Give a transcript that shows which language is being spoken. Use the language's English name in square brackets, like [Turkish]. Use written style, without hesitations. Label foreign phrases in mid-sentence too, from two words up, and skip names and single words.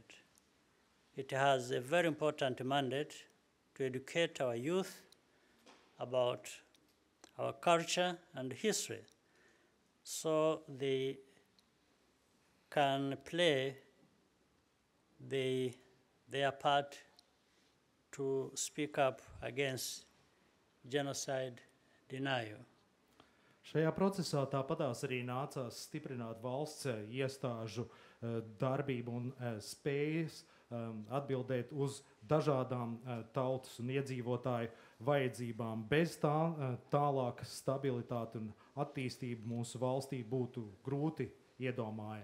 [English] It has a very important mandate to educate our youth about our culture and history so they can play their part to speak up against genocide denial. [Latvian] Šajā procesā tāpatās arī nācās stiprināt valsts iestāžu darbību un spējas atbildēt uz dažādām tautas un iedzīvotāju vajadzībām. Bez tā tālāka stabilitāte un attīstība mūsu valstī būtu grūti iedomājama.